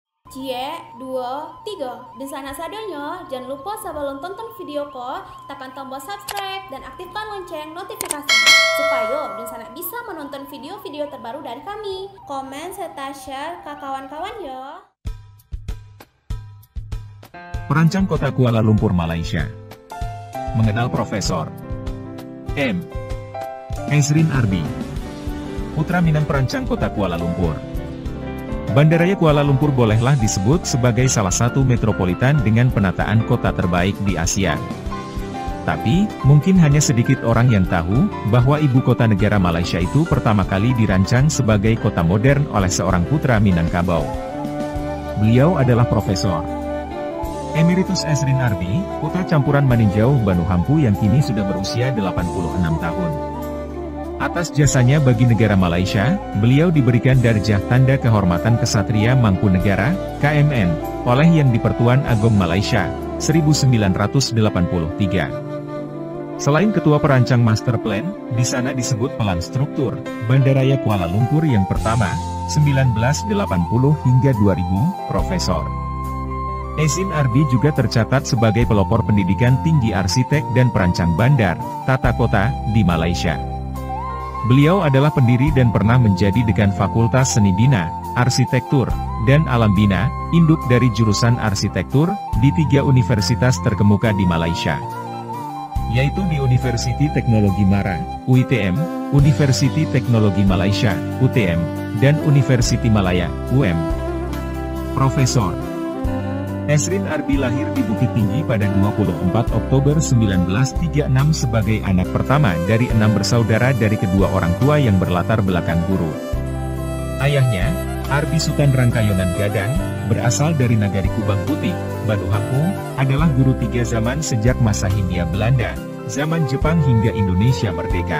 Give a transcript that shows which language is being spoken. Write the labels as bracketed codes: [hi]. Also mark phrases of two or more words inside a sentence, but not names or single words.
[id] Cie, dua, tiga. Dan sana sadonya, jangan lupa sebelum tonton video ko, tekan tombol subscribe dan aktifkan lonceng notifikasi supaya dan sana bisa menonton video-video terbaru dari kami. Komen serta share ke kawan-kawan ya. Perancang Kota Kuala Lumpur, Malaysia. Mengenal Profesor M. Ezrin Arbi, putra Minang perancang Kota Kuala Lumpur. Bandaraya Kuala Lumpur bolehlah disebut sebagai salah satu metropolitan dengan penataan kota terbaik di Asia. Tapi, mungkin hanya sedikit orang yang tahu, bahwa ibu kota negara Malaysia itu pertama kali dirancang sebagai kota modern oleh seorang putra Minangkabau. Beliau adalah Profesor Emeritus Ezrin Arbi, putra campuran Maninjau Banu Hampu yang kini sudah berusia 86 tahun. Atas jasanya bagi negara Malaysia, beliau diberikan darjah Tanda Kehormatan Kesatria Mangkunegara, KMN, oleh Yang di-Pertuan Agong Malaysia, 1983. Selain ketua perancang [en] master plan, [id] di sana disebut pelan struktur, Bandaraya Kuala Lumpur yang pertama, 1980 hingga 2000, Profesor Ezrin Arbi juga tercatat sebagai pelopor pendidikan tinggi arsitek dan perancang bandar, tata kota, di Malaysia. Beliau adalah pendiri dan pernah menjadi dekan Fakultas Seni Bina, Arsitektur, dan Alam Bina, induk dari jurusan arsitektur, di 3 universitas terkemuka di Malaysia, yaitu di Universiti Teknologi Mara, UiTM, Universiti Teknologi Malaysia, UTM, dan Universiti Malaya, UM. Profesor Ezrin Arbi lahir di Bukit Tinggi pada 24 Oktober 1936 sebagai anak pertama dari 6 bersaudara dari kedua orang tua yang berlatar belakang guru. Ayahnya, Arbi Sutan Rangkayonan Gadang, berasal dari Nagari Kubang Putih, Banu Hampu, adalah guru 3 zaman sejak masa Hindia Belanda, zaman Jepang hingga Indonesia merdeka.